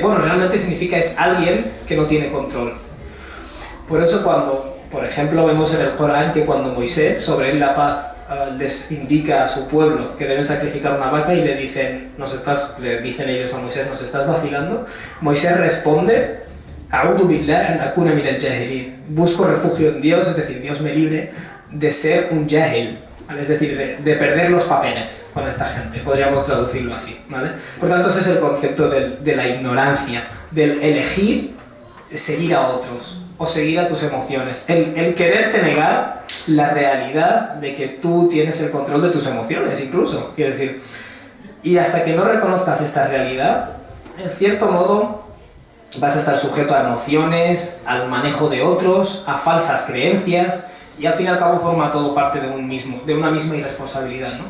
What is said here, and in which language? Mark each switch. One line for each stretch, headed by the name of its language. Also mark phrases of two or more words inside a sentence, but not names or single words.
Spanish: Bueno, realmente significa es alguien que no tiene control. Por eso cuando, por ejemplo, vemos en el Corán que cuando Moisés, sobre él la paz, les indica a su pueblo que deben sacrificar una vaca y le dicen ellos a Moisés, ¿nos estás vacilando? Moisés responde,
Arabic: أعوذ بالله أن أكون من الجاهلين.
Spanish: Busco refugio en Dios, es decir, Dios me libre de ser un jahil, ¿vale? Es decir, de perder los papeles con esta gente, podríamos traducirlo así, ¿vale? Por tanto, ese es el concepto de la ignorancia, del elegir seguir a otros o seguir a tus emociones, el quererte negar la realidad de que tú tienes el control de tus emociones, incluso, quiero decir, y hasta que no reconozcas esta realidad, en cierto modo vas a estar sujeto a emociones, al manejo de otros, a falsas creencias, y al fin y al cabo forma todo parte de una misma irresponsabilidad, ¿no?